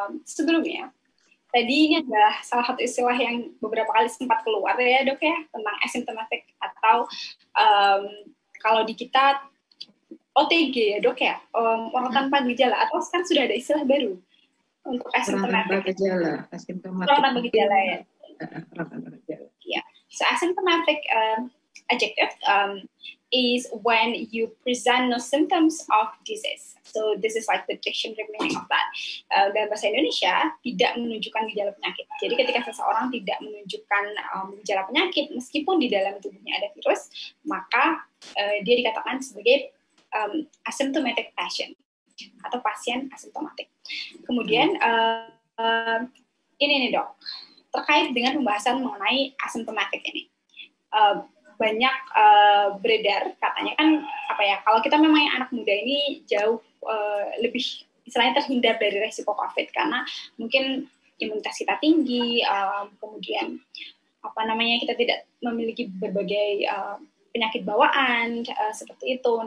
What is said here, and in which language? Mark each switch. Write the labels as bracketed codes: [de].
[id] Sebelumnya, tadi ini adalah salah satu istilah yang beberapa kali sempat keluar ya dok ya, tentang asymptomatic atau kalau di kita OTG ya dok ya, orang tanpa gejala, atau sekarang sudah ada istilah baru untuk asymptomatic. Orang tanpa gejala, asymptomatic. Orang tanpa gejala ya. Yeah. [en] So asymptomatic adjective is when you present no symptoms of disease. So this is like the dictionary meaning of that. [id] Dalam bahasa Indonesia, tidak menunjukkan gejala penyakit. Jadi ketika seseorang tidak menunjukkan gejala penyakit, meskipun di dalam tubuhnya ada virus, maka dia dikatakan sebagai asymptomatic patient atau pasien asimptomatik. Kemudian ini nih dok, terkait dengan pembahasan mengenai asymptomatic ini, banyak beredar katanya kan apa ya, kalau kita memang yang anak muda ini jauh lebih istilahnya terhindar dari resiko COVID karena mungkin imunitas kita tinggi, kemudian apa namanya, kita tidak memiliki berbagai penyakit bawaan seperti itu.